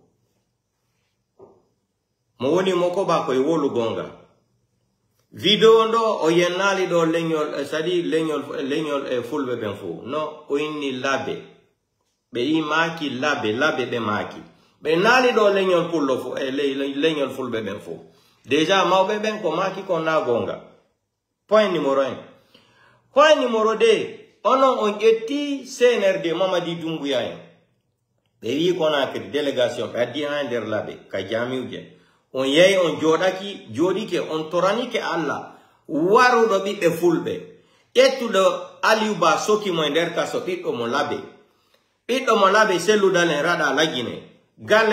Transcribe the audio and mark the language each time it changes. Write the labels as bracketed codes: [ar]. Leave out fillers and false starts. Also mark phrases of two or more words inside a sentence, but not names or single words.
[ff] mo woni mo koɓa koye wolugonga vidéo ndo o yennali ɗo leñol sadi leñol e fulɓe ɓen fo no o inni labe ɓe yi maaki labe ɓe maaki ɓe naali ɗo leñol pullo fo e leñol fulɓe ɓen fo déjà mawɓe ɓen ko maaki ko na gonga [fr] point numéro 1 point numéro 2 [ff] onon on ƴetti CNRD Mamadi Doumbouya en ɓe wi Conakry délégation ɓe addi ha nder laɓe ka jamiuje on yehi on joɗike on toranike Allah waruɗo ɓiɓɓe fulɓe ƴettuɗo Aliou Ba sokimo e nder kaso ɓiɗɗo mo laɓe selludalen raɗa lagine galle